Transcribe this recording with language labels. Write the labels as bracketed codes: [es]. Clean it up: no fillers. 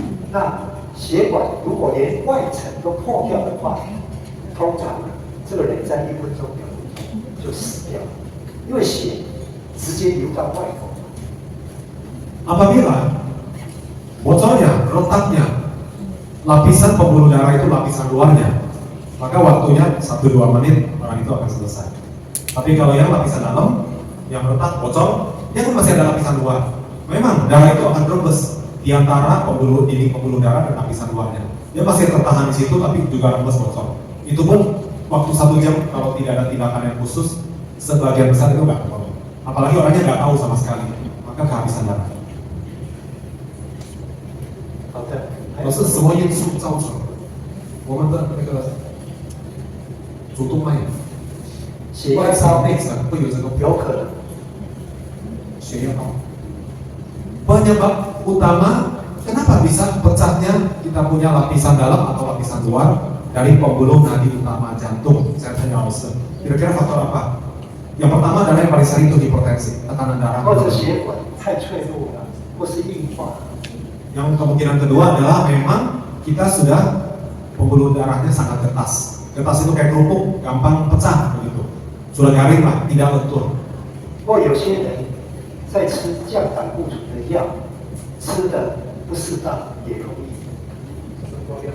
[zh] 那血管如果连外层都破掉的话，通常这个人在1分钟就死掉了，因为血直接流到外口。 [id] Apabila bocornya, retaknya, lapisan pembuluh darah itu lapisan luarnya, maka waktunya 1-2 menit orang itu akan selesai. Tapi kalau yang lapisan dalam, yang retak, bocor, dia kan masih ada lapisan luar. Memang darah itu akan rembes di antara pembuluh darah dan lapisan luarnya. Dia masih tertahan di situ, tapi juga rembes bocor. Itu pun waktu 1 jam kalau tidak ada tindakan yang khusus, sebagian besar itu nggak ketolong. Apalagi orangnya nggak tahu sama sekali, maka kehabisan darah. [zh] 好的，都是什么因素造成的？我们的那个主动脉、血压外侧高内层会有这个有可能。血压高。 [id] Penyebab utama kenapa bisa pecahnya kita punya lapisan dalam atau lapisan luar dari pembuluh nadi utama jantung? Saya tanya Austin, kira-kira faktor apa? Yang pertama adalah yang paling sering itu hipertensi, tekanan darah. [zh] 或者血管太脆弱了，或是硬化。 [id] Yang kemungkinan kedua adalah memang kita sudah pembuluh darahnya sangat ketas. Ketas itu kayak kerupuk, gampang pecah begitu. Sudah garing lah, tidak lentur. [zh] 不过有些人在吃降胆固醇的药，吃的不适当也容易。